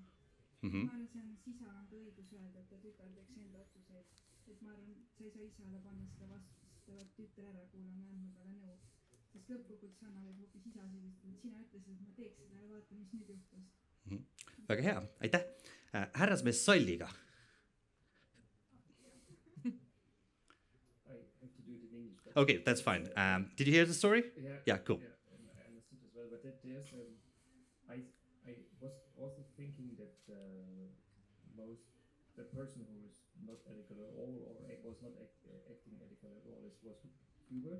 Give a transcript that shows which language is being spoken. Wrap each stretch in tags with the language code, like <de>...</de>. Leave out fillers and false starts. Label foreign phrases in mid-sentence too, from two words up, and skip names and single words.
<et>Ma arvan, see on isal on ka õigus öelda, et ta tütar teeks enda otsuseid. Et ma arvan, sa ei saa isale panna seda vastu, sest ta peab tütar ära kuulama ja andma talle nõu. Sest lõpuks Anna võib hoopis isa sellised, et sina ütlesid, et ma teeks seda ja vaata, mis nüüd juhtus. Väga hea, aitäh. Härrasmees Salliga.</et> <en>Okay, that's fine. Did you hear the story? Yeah, cool. I understood as well, but there's I was also thinking that the person who is not ethical at all or was not acting ethical at all was Hubert.</en>